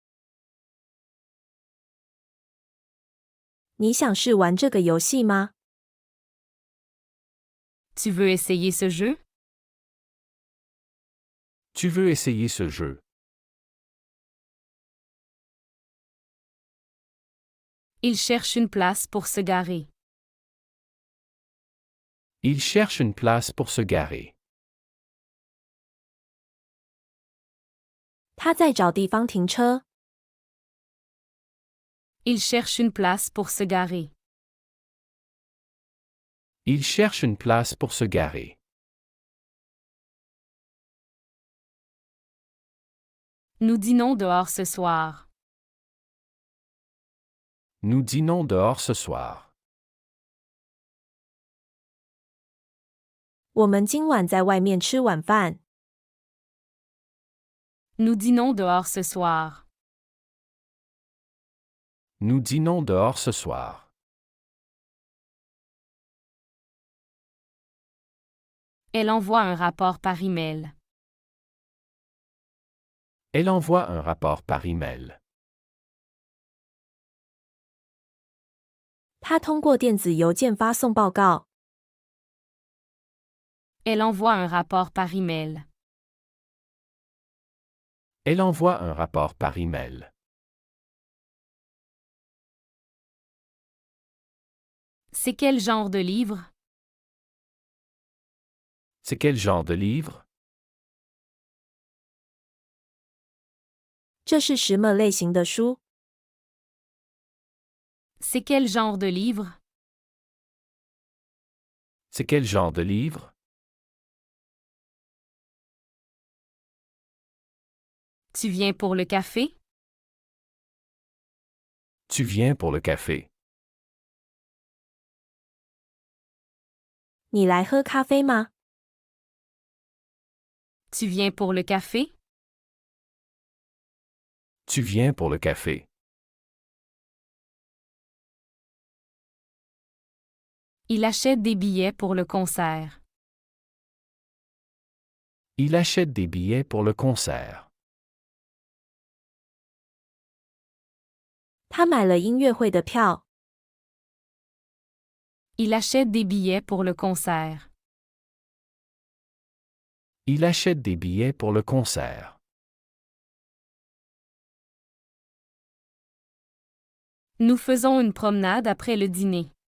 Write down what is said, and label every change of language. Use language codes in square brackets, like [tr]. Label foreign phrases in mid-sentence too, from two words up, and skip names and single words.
[zh] 你想试玩这个游戏吗？ [fr] Tu veux essayer ce jeu? Tu veux essayer ce jeu? Il cherche une place pour se garer. Il cherche une place pour se garer. [zh] 他在找地方停车。 [fr] Il cherche une place pour se garer. Il cherche une place pour se garer. Nous dînons dehors ce soir. Nous dînons dehors ce soir. [zh] 我们今晚在外面吃晚饭。 [fr] Nous dînons dehors ce soir. Nous dînons dehors ce soir. Elle envoie un rapport par email. Elle envoie un rapport par email. [zh] 他通过电子邮件发送报告。 [fr] Elle envoie un rapport par email. Elle envoie un rapport par email. C'est quel genre de livre? C'est quel genre de livre? [zh] 这是什么类型的书？ [fr] C'est quel genre de livre? C'est quel genre de livre? Tu viens pour le café? Tu viens pour le café? [zh] 你来喝咖啡吗？ [fr] Tu viens pour le café? Tu viens pour le café? Il achète des billets pour le concert. Il achète des billets pour le concert. [zh] 他买了音乐会的票。 [fr] Il achète des billets pour le concert. Il achète des billets pour le concert. Nous faisons une promenade après le dîner.